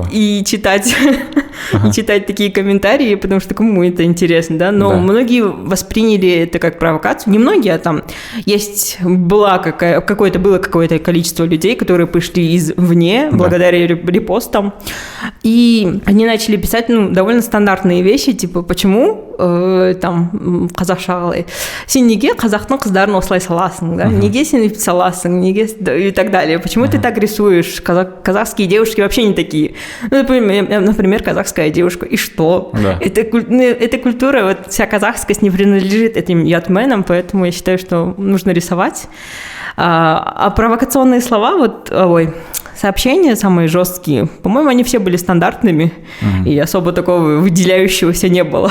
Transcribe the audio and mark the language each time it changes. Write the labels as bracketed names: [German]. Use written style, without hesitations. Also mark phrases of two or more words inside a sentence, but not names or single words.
[Russian] И читать такие комментарии, потому что кому это интересно, да, но многие восприняли это как провокацию, не многие, а там было какое-то количество людей, которые пришли извне, благодаря репостам, и они начали писать, довольно стандартные вещи, типа, почему там [Kazakh] қазақша сен неге қазақтың қыздарын осылай саласың, [Russian] да? [Kazakh] Неге сен өйтіп саласың, неге [Russian] и так далее, почему ты так рисуешь, казахские девушки вообще не такие, например, казахская девушка, и что? Да. Эта культура, вот вся казахскость не принадлежит этим ятменам, поэтому я считаю, что нужно рисовать. А провокационные слова, сообщения самые жесткие, по-моему, они все были стандартными, и особо такого выделяющегося не было.